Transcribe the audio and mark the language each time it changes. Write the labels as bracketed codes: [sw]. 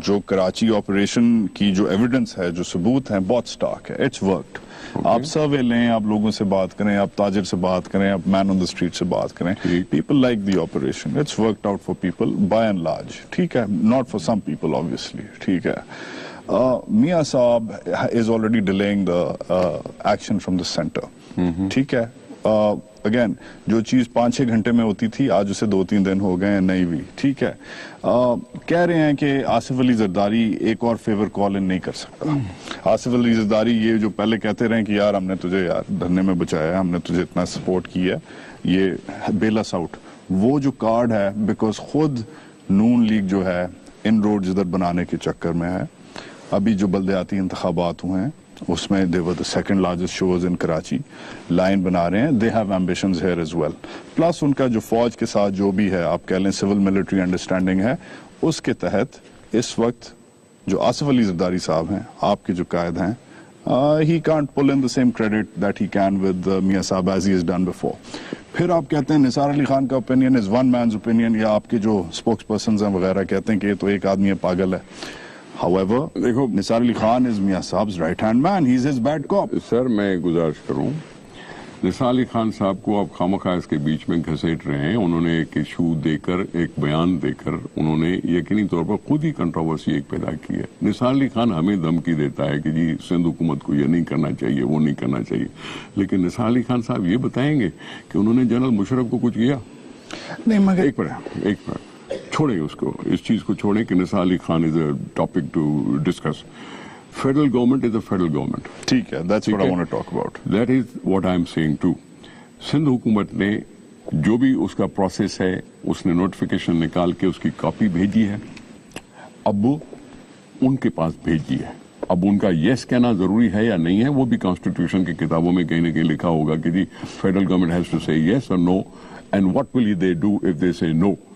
[ur] جو کراچی آپریشن کی جو ایویڈنس ہے، جو ثبوت ہیں، بہت سٹاک ہے. [en] It's worked. [ur] آپ سروے لیں، آپ لوگوں سے بات کریں، آپ تاجر سے بات کریں، آپ مین آن دا اسٹریٹ سے بات کریں. [en] People like the operation. It's worked out for people by and large. [ur] ٹھیک ہے، [en] Not for some people obviously. [ur] ٹھیک ہے. [en] Mian Sahab is already dealing the action from the centre. [ur] ٹھیک ہے. اگین جو چیز 5-6 گھنٹے میں ہوتی تھی آج اسے 2-3 دن ہو گئے ہیں نہیں ہوئی. ٹھیک ہے. کہہ رہے ہیں کہ آصف علی زرداری ایک اور فیور کال ان نہیں کر سکتا. آصف علی زرداری یہ جو پہلے کہتے رہے کہ یار ہم نے تجھے یار دھرنے میں بچایا ہے، ہم نے تجھے اتنا سپورٹ کیا ہے، یہ [en] Bail is out. [ur] وہ جو کارڈ ہے بیکاز خود نون لیگ جو ہے ان روڈز ادھر بنانے کے چکر میں ہے. ابھی جو بلدیاتی انتخابات ہوئے ہیں اس میں [en] they were the second largest shows in [ur] Karachi. Line بنا رہے ہیں. [en] They have ambitions here as well. [ur] Plus ان کا جو فوج کے ساتھ جو بھی ہے آپ کہہ لیں سول ملٹری انڈرسٹینڈنگ ہے، اس کے تحت اس وقت جو آصف علی زرداری صاحب ہیں، آپ کے جو قائد ہیں، [en] He can't pull in the same credit that he can with Mia Saab as he has done before. [ur] پھر آپ کہتے ہیں نثار علی خان کا opinion [en] is one man's opinion, [ur] یا آپ کے جو اسپوکس پرسنز ہیں وغیرہ کہتے ہیں کہ یہ تو ایک آدمی ہے, پاگل ہے. [en] However, [ur] دیکھو [en] Nisar Ali Khan is Mia Saab's right hand man. He's his bad cop. [ur] سر میں گزارش کروں, نثار علی خان صاحب کو آپ خواہ اس کے بیچ میں گھسیٹ رہے ہیں. انہوں نے ایک ایشو دے کر, ایک بیان دے کر, انہوں نے یقینی طور پر خود ہی کنٹروورسی ایک پیدا کی ہے. نثار علی خان ہمیں دھمکی دیتا ہے کہ جی سندھ حکومت کو یہ نہیں کرنا چاہیے, وہ نہیں کرنا چاہیے, لیکن نثار علی خان صاحب یہ بتائیں گے کہ انہوں نے جنرل مشرف کو کچھ کیا؟ نہیں, مگر ایک منٹ چھوڑیں اس کو, اس چیز کو چھوڑیں کہ نثار علی خان [en] Is a topic to discuss. Federal government is a federal government. [ur] ٹھیک ہے, [en] that's what I want to talk about. That is what I am saying too. [ur] Sindh حکومت نے جو بھی اس کا پروسیس ہے, اس نے نوٹیفیکیشن نکال کے اس کی کاپی بھیجی ہے, اب ان کے پاس بھیجی ہے. اب ان کا یس کہنا ضروری ہے یا نہیں ہے, وہ بھی کانسٹیٹیوشن کی کتابوں میں کہیں نہ کہیں لکھا ہوگا کہ جی federal government [en] has to say yes [ur] اور نو, [en] And what will they do if they say no.